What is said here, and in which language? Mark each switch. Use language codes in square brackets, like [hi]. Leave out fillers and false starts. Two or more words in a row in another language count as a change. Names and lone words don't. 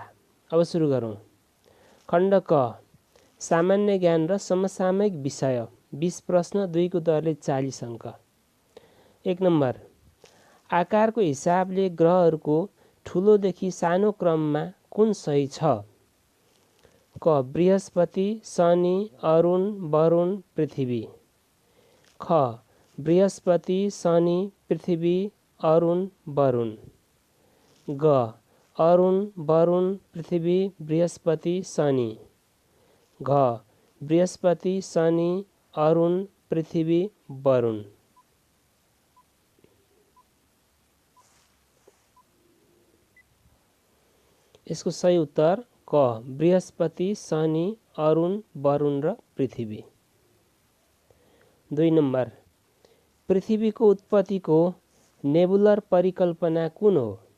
[ne] अब सुरु गरौँ। खण्ड क सामान्य ज्ञान र समसामयिक विषय 20 प्रश्न, 2 को दरले 40 अङ्क। 1 नम्बर, आकारको हिसाबले ग्रहहरूको ठुलोदेखि सानो क्रममा कुन सही छ? क बृहस्पति, शनि, अरुण, वरुण, पृथ्वी। ख बृहस्पति, शनि, पृथ्वी, अरुण, वरुण। ग अरुण, वरुण, पृथ्वी, बृहस्पति, शनि। घ बृहस्पति, शनि, अरुण, पृथ्वी, वरुण। यसको सही उत्तर क बृहस्पति, शनि, अरुण, वरुण र पृथ्वी। 2 नम्बर, पृथ्वीको उत्पत्तिको नेबुलर परिकल्पना कुन हो?